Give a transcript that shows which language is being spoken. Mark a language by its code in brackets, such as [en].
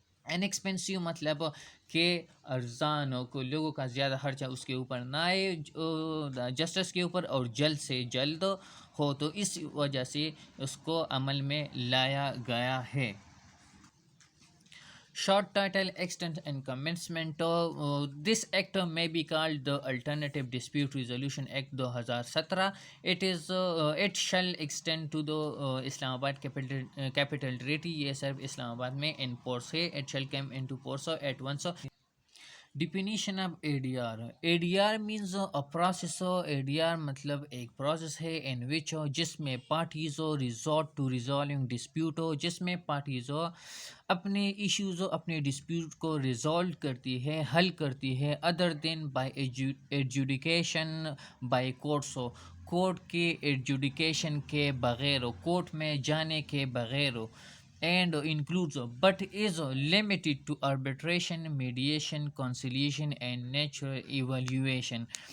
[ur] انیکسپینسیو مطلب کہ ارزان ہو، کو لوگوں کا زیادہ خرچہ اس کے اوپر نہ آئے جسٹس کے اوپر، اور جلد سے جلد ہو، تو اس وجہ سے اس کو عمل میں لایا گیا ہے۔ [en] Short title, extent and commencement. This act may be called the Alternative Dispute Resolution Act 2017. It shall extend to the Islamabad capital territory. [ur] یہ صرف اسلام آباد میں in force ہے. [en] It shall come into force at once. Definition of A D R. A D R means a process. [ur] A D R مطلب ایک process ہے ان وچ جس میں parties [en] resort to resolving dispute, [ur] جس میں پارٹیز اپنے ایشوز اپنے ڈسپیوٹ کو ریزالو کرتی ہے، حل کرتی ہے، [en] other than by adjudication by courts, [ur] court کے ایڈجوڈیکیشن کے بغیر، کورٹ میں جانے کے بغیر، [en] and includes but is limited to arbitration, mediation, conciliation and natural evaluation.